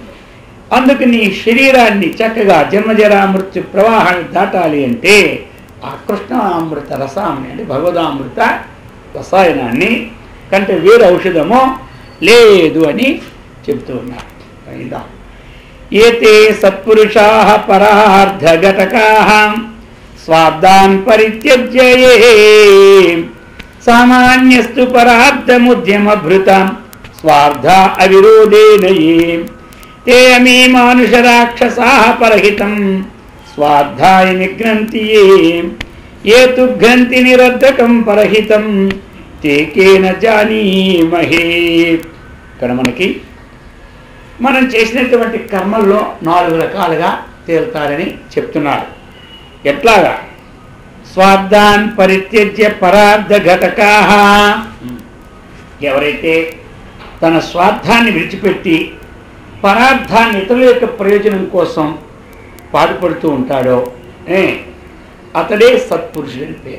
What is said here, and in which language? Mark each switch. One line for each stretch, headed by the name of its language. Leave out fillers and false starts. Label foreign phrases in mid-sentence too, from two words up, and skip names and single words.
Telugu: అందుకు నీ శరీరాన్ని చక్కగా జన్మజరా మృత్యు ప్రవాహాన్ని దాటాలి అంటే ఆ కృష్ణామృత రసాన్ని అంటే భగవదామృత రసాయనాన్ని కంటే వేరే ఔషధమో లేదు అని చెప్తూ ఉన్నారు.
Sanskrit: ఏతే సత్పురుషా పరార్థఘటకా స్వార్థాన్ పరిత్యజ్య సామాన్యస్తు పరార్థముద్యమభృతం స్వార్థ అవిరోధేన ते अमी मानुष राक्षसाः परहितं स्वार्थाय निघ्नन्ति ये तु घ्नन्ति निरर्धकं परहितं ते केन जानीमहे.
Telugu: ఇక్కడ మనకి మనం చేసినటువంటి కర్మల్లో 4 రకాలుగా తేల్తారని చెప్తున్నారు. ఎట్లాగా?
Sanskrit: స్వార్థాన్ పరిత్యజ్య పరార్థ ఘటకాః,
Telugu: ఎవరైతే తన స్వార్థాన్ని విడిచిపెట్టి పరార్థాన్ని ఇతరుల యొక్క ప్రయోజనం కోసం పాటుపడుతూ ఉంటాడో అతడే సత్పురుషుడని పేరు.